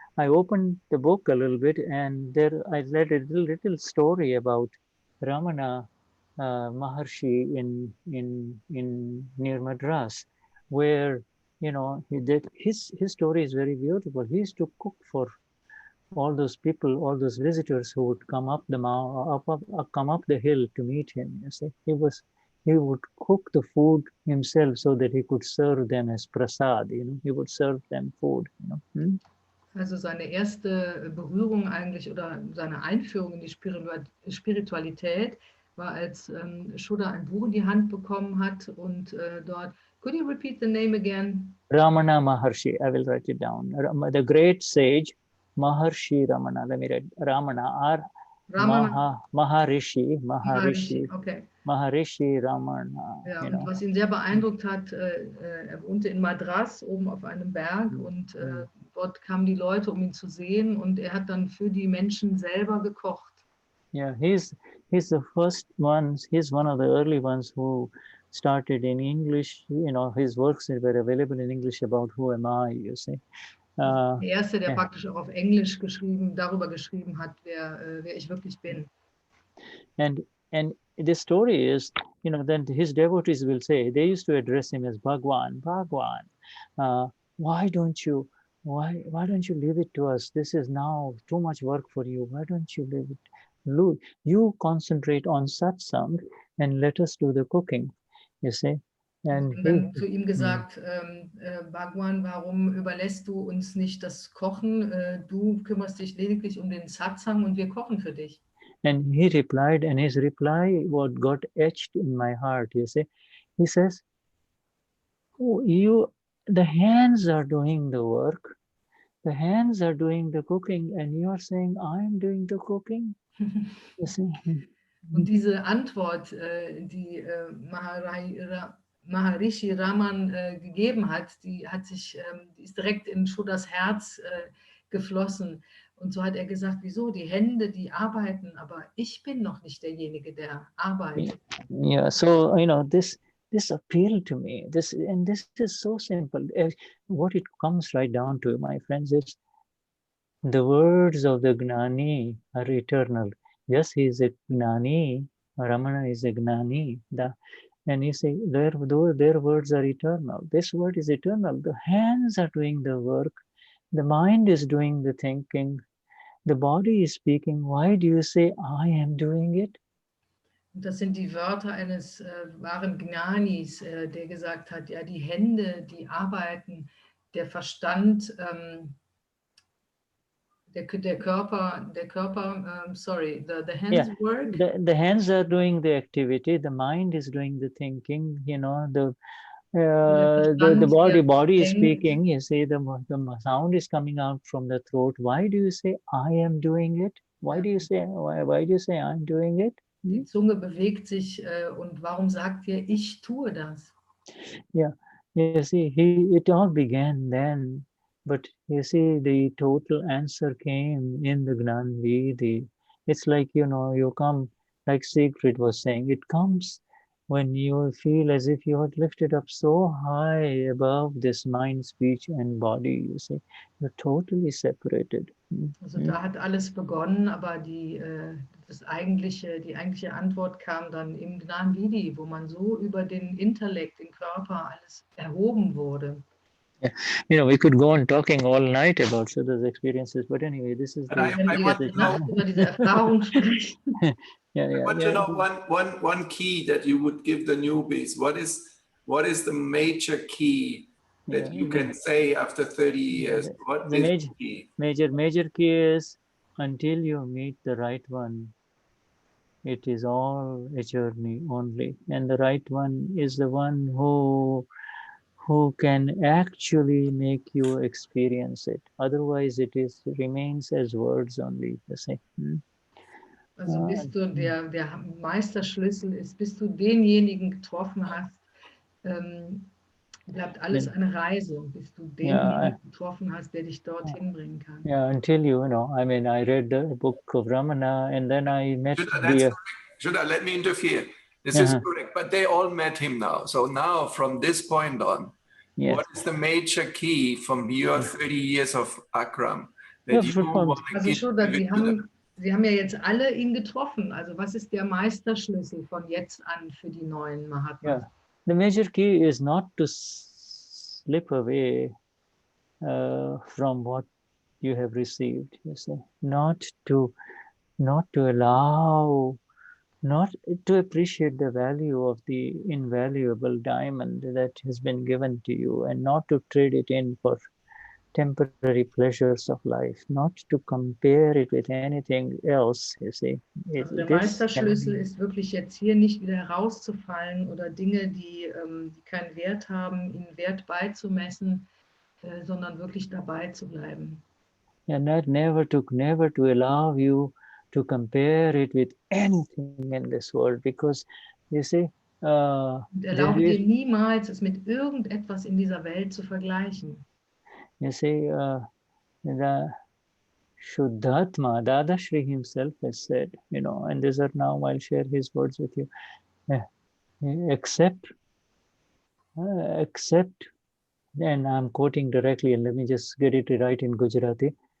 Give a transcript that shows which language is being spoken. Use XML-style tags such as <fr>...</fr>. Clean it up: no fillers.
<en>I opened the book a little bit and there I read a little story about Ramana Maharshi in near Madras, where, you know, his story is very beautiful. He used to cook for all those people, all those visitors who would come up come up the hill to meet him. You see, he would cook the food himself so that he could serve them as prasad. You know, he would serve them food. You know.</en> <de>Also seine erste Berührung eigentlich oder seine Einführung in die Spiritualität war, als Shuddha ein Buch in die Hand bekommen hat und dort,</de> <en>could you repeat the name again? Ramana Maharshi, I will write it down. The great sage Maharshi Ramana. Let me write Ramana. Maharishi. Okay. Maharishi Ramana.</en> <de>Ja, und was ihn sehr beeindruckt hat, er wohnte in Madras oben auf einem Berg und dort kamen die Leute, um ihn zu sehen, und er hat dann für die Menschen selber gekocht.</de> <en>Yeah, he's the first one. He's one of the early ones who started in English. You know, his works were available in English about who am I, you see.</en> <de>Der erste, der praktisch auch auf Englisch darüber geschrieben hat, wer ich wirklich bin.</de> <en>And the story is, you know, then his devotees will say, they used to address him as Bhagwan, why don't you leave it to us? This is now too much work for you. Why don't you leave it? You concentrate on Satsang and let us do the cooking, you see.</en> <de>Und dann zu ihm gesagt, Bhagwan, warum überlässt du uns nicht das Kochen? Du kümmerst dich lediglich um den Satsang und wir kochen für dich.</de> <en>And he replied, and his reply what got etched in my heart, you see. He says, oh, the hands are doing the work. The hands are doing the cooking, and you are saying, I am doing the cooking. You see?</en> <de>Und diese Antwort, die Maharishi Raman gegeben hat, die ist direkt in Shuddhas Herz geflossen. Und so hat er gesagt, wieso? Die Hände, die arbeiten, aber ich bin noch nicht derjenige, der arbeitet.</de> <en>Yeah, so, you know, this appealed to me. This is so simple. What it comes right down to, my friends, is the words of the Gnani are eternal. Yes, he is a Gnani. Ramana is a Gnani. And you say, their words are eternal. This word is eternal. The hands are doing the work. The mind is doing the thinking. The body is speaking. Why do you say, I am doing it?</en> <de>Das sind die Wörter eines wahren Gnanis, der gesagt hat, ja, die Hände, die arbeiten, der Verstand, der Körper,</de> <en>sorry, the hands work. The hands are doing the activity, the mind is doing the thinking, you know, the body is speaking, you see, the sound is coming out from the throat. Why do you say, I am doing it? Why do you say I'm doing it?</en> <de>Die Zunge bewegt sich und warum sagt ihr, ich tue das?</de> <en>Yeah, you see, it all began then But you see, the total answer came in the Gnan Vidhi. It's like, you come, like Siegfried was saying, it comes when you feel as if you are lifted up so high above this mind, speech, and body. You see, you're totally separated.</en> <de>Also da hat alles begonnen, aber die eigentliche Antwort kam dann im Gnan Vidhi, wo man so über den Intellekt, den Körper, alles erhoben wurde.</de> <en>Yeah. We could go on talking all night about Shuddha's experiences, but anyway, this is I want to know,</en> <de>über diese Erfahrung sprechen.</de> <en>I want to know one key that you would give the newbies. What is the major key that you can say after 30 years? What is the key? Major key is, until you meet the right one, it is all a journey only. And the right one is the one who can actually make you experience it. Otherwise, it remains as words only, you see.</en> <de>Also bis du der Meisterschlüssel ist, bis du denjenigen getroffen hast, bleibt alles eine Reise, bis du denjenigen getroffen hast, der dich dorthin bringen kann.</de> <en>Yeah, until I read the book of Ramana, and then I met Shuddha, let me interfere. This is correct, but they all met him now. So now, from this point on, what is the major key from your 30 years of Akram that you want to give</en> <de>Shuddha, Sie haben ja jetzt alle ihn getroffen. Also was ist der Meisterschlüssel von jetzt an für die neuen Mahatmas?</de> <en>Yeah. The major key is not to slip away from what you have received, you see. Not to appreciate the value of the invaluable diamond that has been given to you, and not to trade it in for temporary pleasures of life, not to compare it with anything else, you see.</en> <de>Also der Meisterschlüssel ist wirklich jetzt hier nicht wieder herauszufallen oder Dinge, die keinen Wert haben, ihnen Wert beizumessen, sondern wirklich dabei zu bleiben.</de> <en>And that never to allow you to compare it with anything in this world, because you see,</en> <de>und erlaube dir niemals, es mit irgendetwas in dieser Welt zu vergleichen.</de> <en>You see, the Shuddhatma, Dadashri himself has said, and these are now, I'll share his words with you. Accept, and I'm quoting directly, and let me just get it right in Gujarati.</en>